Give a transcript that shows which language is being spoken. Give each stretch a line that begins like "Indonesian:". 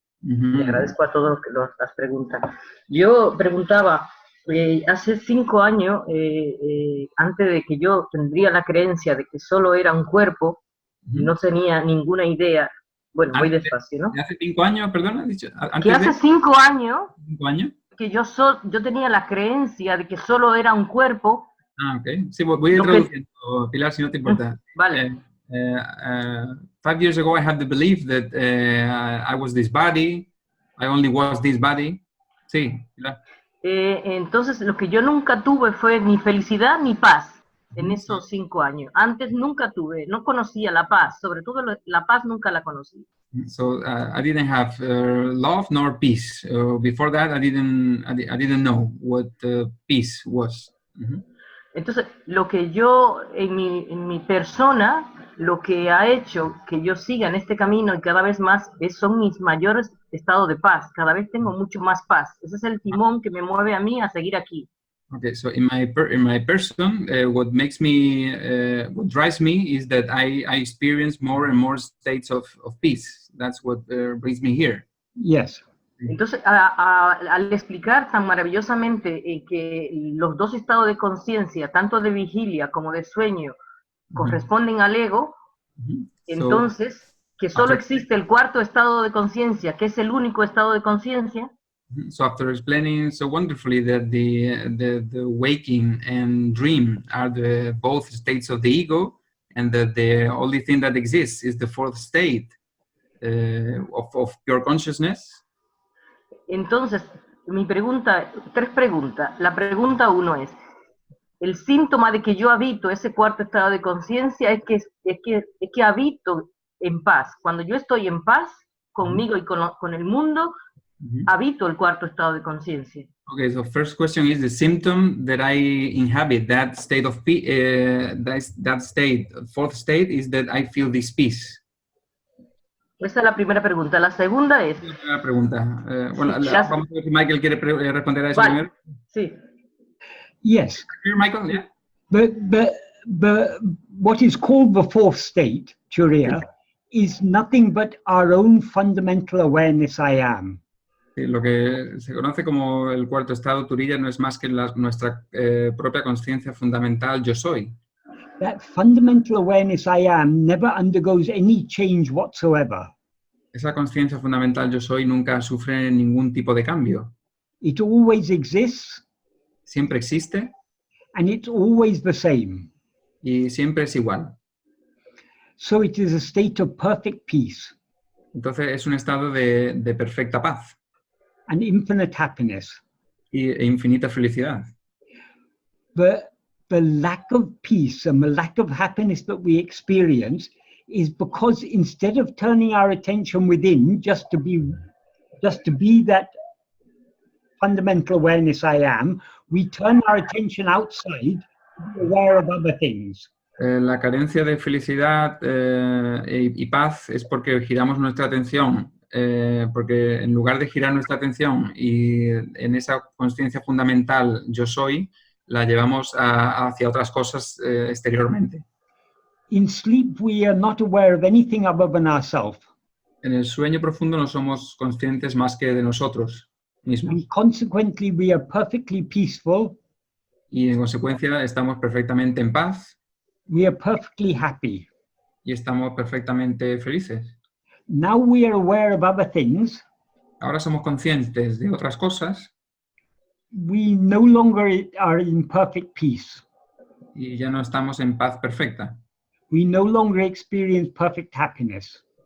Spanish: Te agradezco a todos las preguntas. Yo preguntaba, hace 5 años, antes de que yo tendría la creencia de que solo era un cuerpo, no tenía ninguna idea, bueno, voy despacio, ¿no? ¿Hace 5 años, perdón, has dicho? Que hace 5 años, 5 años, que yo tenía la creencia de que solo era un cuerpo. Ah, ok. Sí, voy a ir traduciendo, Pilar, si no te importa. Vale.
English: 5 years ago, I had the belief that I was this body, I only was this body.
Spanish: Sí, Pilar. Entonces, lo que yo nunca tuve fue ni felicidad ni paz en esos 5 años. Antes nunca tuve, no conocía la paz, sobre todo la paz nunca la conocí.
English: So I didn't have love nor peace. Before that, I didn't know what peace was.
Spanish: Entonces, lo que yo, en mi persona, lo que ha hecho que yo siga en este camino y cada vez más son mis mayores estados de paz. Cada vez tengo mucho más paz. Ese es el timón que me mueve a mí a seguir aquí.
English: Okay, so in my person, what makes me, what drives me is that I experience more and more states of peace. That's what brings me here. Yes.
Spanish: Entonces, al explicar tan maravillosamente que los dos estados de conciencia, tanto de vigilia como de sueño, corresponden al ego, entonces, que solo existe el cuarto estado de conciencia, que es el único estado de conciencia.
English: So after explaining so wonderfully that the waking and dream are both states of the ego, and that the only thing that exists is the fourth state of pure consciousness.
Spanish: Entonces, mi pregunta, 3 preguntas. La pregunta 1 es, el síntoma de que yo habito ese cuarto estado de conciencia es que habito en paz. Cuando yo estoy en paz conmigo y con el mundo, habito el cuarto estado de conciencia.
English: Okay, so first question is the symptom that I inhabit, that state of peace, that state, fourth state is that I feel this peace.
Spanish: Esa es la primera pregunta. La segunda es... La primera pregunta. Bueno, vamos a ver si Michael quiere responder a eso primero. Sí.
English: Yes. Here, Michael, yeah. But what is called the fourth state, turīya, is nothing but our own fundamental awareness I am.
Spanish: Sí, lo que se conoce como el cuarto estado, turīya, no es más que nuestra propia conciencia fundamental, yo soy.
English: That fundamental awareness I am never undergoes any change whatsoever.
Spanish: Esa conciencia fundamental yo soy nunca sufre ningún tipo de cambio.
English: It always exists.
Spanish: Siempre existe.
English: And it's always the same.
Spanish: Y siempre es igual.
English: So it is a state of perfect peace.
Spanish: Entonces es un estado de perfecta paz
English: and infinite happiness.
Spanish: e infinita felicidad.
English: The lack of peace and the lack of happiness that we experience is because instead of turning our attention within just to be that fundamental awareness I am, we turn our attention outside to be aware of other things.
Spanish: La carencia de felicidad y paz es porque giramos nuestra atención, porque en lugar de girar nuestra atención y en esa consciencia fundamental yo soy, la llevamos hacia otras cosas exteriormente.
English: In sleep, we are not aware of anything other than ourselves.
Spanish: En el sueño profundo no somos conscientes más que de nosotros mismos.
English: And consequently, we are perfectly peaceful.
Spanish: Y en consecuencia estamos perfectamente en paz.
English: We are perfectly happy.
Spanish: Y estamos perfectamente felices.
English: Now we are aware of other things.
Spanish: Ahora somos conscientes de otras cosas.
English: We no longer are in perfect peace.
Spanish: Y ya no estamos en paz perfecta.
English: We no longer experience perfect happiness.